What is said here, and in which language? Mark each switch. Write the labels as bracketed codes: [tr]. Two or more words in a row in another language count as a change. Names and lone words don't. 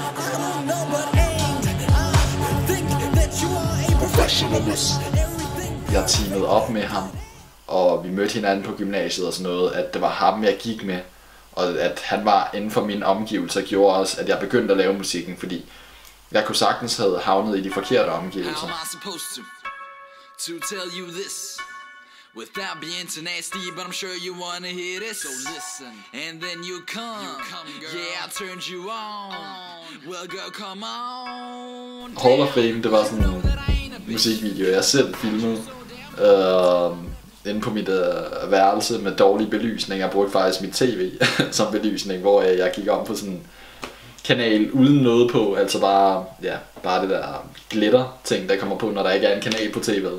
[da] Jeg teamede op med ham, og vi mødte hinanden på gymnasiet og sådan noget, at det var ham jeg gik med, og at han var inden for mine omgivelser, gjorde også, at jeg begyndte at lave musikken, fordi jeg kunne sagtens have havnet i de forkerte omgivelser. [en] To tell you this without being too nasty, but I'm sure you wanna hear this. So listen, and then you come girl. Yeah, I turned you on. Well, girl, come on. [da] Hall of Fame, det var sådan en musikvideo, jeg selv filmede inde på mit værelse med dårlig belysning. Jeg brugte faktisk mit tv som belysning, hvor jeg gik om på sådan en kanal uden noget på, altså bare det der glitter ting, der kommer på, når der ikke er en kanal på tv'et.